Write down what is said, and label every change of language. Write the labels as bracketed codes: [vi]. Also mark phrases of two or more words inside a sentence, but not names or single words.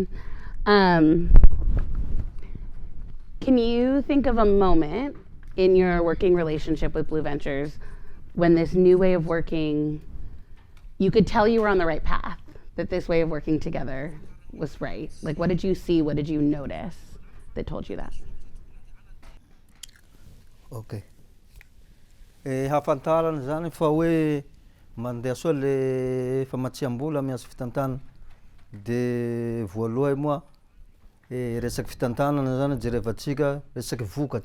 [en] Can you think of a moment in your working relationship with Blue Ventures when this new way of working, you could tell you were on the right path, that this way of working together was right? Like what did you see, what did you notice that told you that? Okay. [mg] Hafantarana zany fa hoe mandeha soa le famatsiam-bola miasa fitantana. De voalohany moa resaky fitantanana zany jerevantsika resaky vokatra.